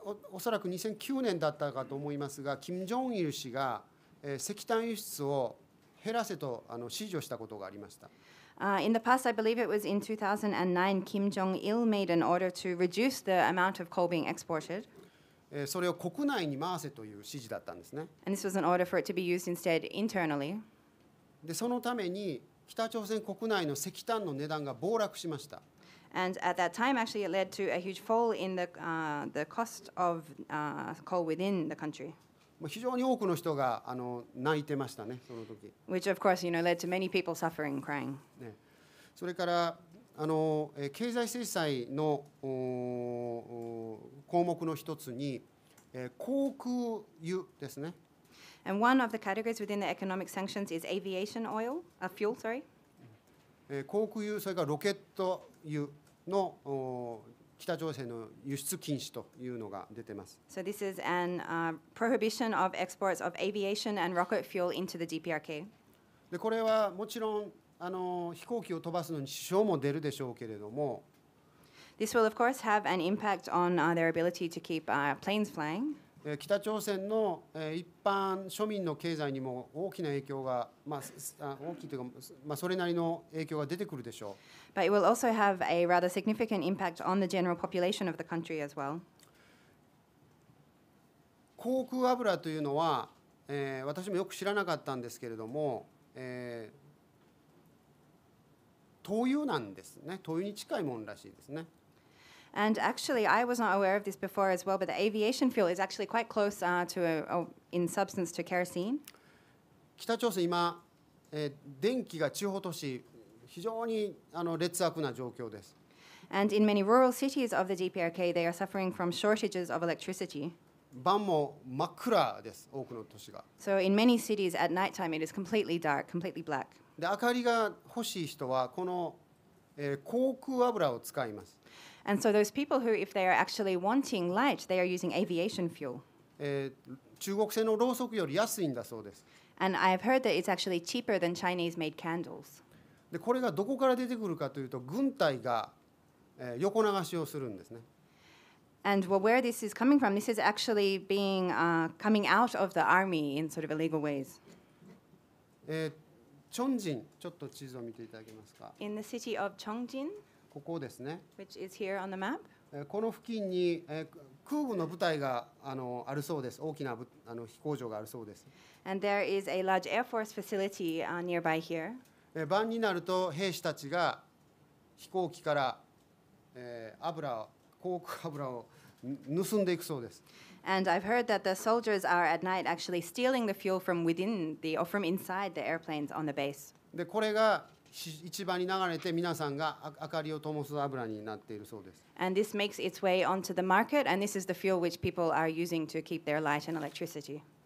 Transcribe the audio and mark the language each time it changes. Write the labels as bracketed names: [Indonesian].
[Japanese] おそらく2009年だったかと思いますが、金正日氏が石炭輸出を減らせと指示をしたことがありました。 [English] In the past, I believe it was in 2009, Kim Jong-il made an order to reduce the amount of coal being exported. [Japanese] それを国内に回せという指示だったんですね。 [English] And this was an order for it to be used instead internally. [Japanese] でそのために北朝鮮国内の石炭の値段が暴落しました。 [English] And at that time, actually, it led to a huge fall in the cost of coal within the country. [Japanese] 非常に多くの人が泣いてましたね、その時。 [English] Which, of course, led to many people suffering, crying. [Japanese] ね、それから経済制裁の項目の一つに、航空油ですね。 [English] And one of the categories within the economic sanctions is aviation oil, fuel, sorry. [Japanese] 航空油、それからロケット油の北朝鮮の輸出禁止というのが出てます。 [English] So this is an prohibition of exports of aviation and rocket fuel into the DPRK. [Japanese] でこれはもちろん飛行機を飛ばすのに支障も出るでしょうけれども、 [English] This will, of course, have an impact on their ability to keep planes flying. [Japanese] 北朝鮮の一般庶民の経済にも大きな影響が、大きいというか、それなりの影響が出てくるでしょう。 [English] But it will also have a rather significant impact on the general population of the country as well. [Japanese] 航空油というのは、私もよく知らなかったんですけれども、灯油なんですね。灯油に近いものらしいですね。 [English] And actually, I was not aware of this before as well, but the aviation fuel is actually quite close in substance to kerosene. [Japanese] 北朝鮮今、電気が地方都市非常に劣悪な状況です。 [English] And in many rural cities of the DPRK, they are suffering from shortages of electricity. [Japanese] 晩も真っ暗です、多くの都市が。 [English] So in many cities at nighttime, it is completely dark, completely black. [Japanese] で明かりが欲しい人はこの、航空油を使います。 [English] And so those people who, if they are actually wanting light, they are using aviation fuel. [Japanese] 中国製のろうそくより安いんだそうです。 [English] And I've heard that it's actually cheaper than Chinese-made candles. [Japanese] でこれがどこから出てくるかというと、軍隊が、横流しをするんですね。 [English] And where this is coming from, this is actually coming out of the army in sort of illegal ways. [Japanese] チョンジン、ちょっと地図を見ていただけますか。 [English] In the city of Chongjin, [Japanese] ここですね。 [English] which is here on the map, [Japanese] この付近に、空軍の部隊があるそうです。大きな飛行場があるそうです。 [English] and there is a large Air Force facility nearby here. [Japanese] 晩になると兵士たちが飛行機から、航空油を盗んでいくそうです。 [English] And I've heard that the soldiers are at night actually stealing the fuel from within or from inside the airplanes on the base. [Japanese] でこれが市場に流れて皆さんが明かりを灯す油になっているそうです。 [English] And this makes its way onto the market, and this is the fuel which people are using to keep their light and electricity.